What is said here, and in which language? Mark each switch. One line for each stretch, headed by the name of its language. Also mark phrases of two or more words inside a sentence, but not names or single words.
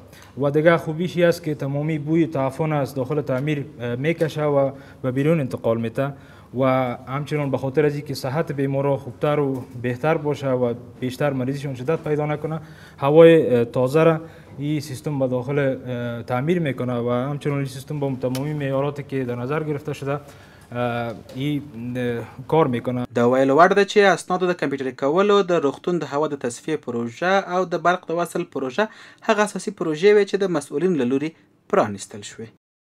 Persian: و دیگه خوبیش است که تمامی بوی تعفن از داخل تعمیر میکشه و به بیرون انتقال میده و همچنان به خاطر از اینکه صحت بیمارا خوبتر و بهتر باشه و بیشتر مریضشون شدت پیدا نکنه، هوای تازه را این سیستم به داخل تعمیر میکنه و همچنان این سیستم با تمامی معیاراتی که در نظر گرفته شده این کار میکنه.
Pashto: د ویلو وړ ده چې اسنادو د کمپیوټري کولو د روغتون د هوا د تصفیې پروژه او د برق د وصل پروژه هغه اساسي پروژې وې چې د مسؤلین له لوري پرانیستل شوې.